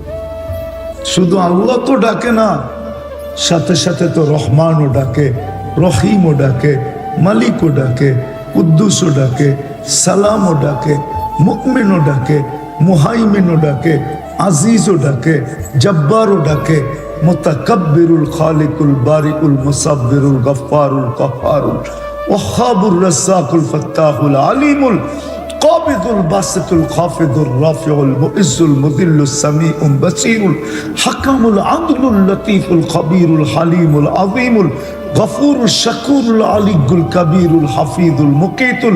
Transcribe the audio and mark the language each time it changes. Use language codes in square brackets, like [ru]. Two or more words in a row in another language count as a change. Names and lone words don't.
[bn] শুধু আল্লাহ তো ডাকে না, সাথে সাথে তো রহমানও ডাকে, রহিমও ডাকে, মালিকও ডাকে, কুদ্দুসও ডাকে, সালামও ডাকে, মুকমিনও ডাকে, মুহাইমিনও ডাকে, আজিজও ডাকে, জব্বারও ডাকে, মুতাকাব্বিরুল খালিকুল বারিকুল মুসাব্বিরুল গফফারুল কাহ্হারুল ওয়াহ্হাবুর রাজ্জাকুল ফাত্তাহুল আলিমুল কাবিদুল বাসিতুল খাফিদুর রাফিউল মুইজ্জুল মুযিল্লুস সামিউল বাসীরুল হাকামুল আদলুল লতীফুল খবীরুল হালিমুল আযীমুল গফুরুল শাকুরুল আলিয়ুল কবীরুল হাফিজুল মুকীতুল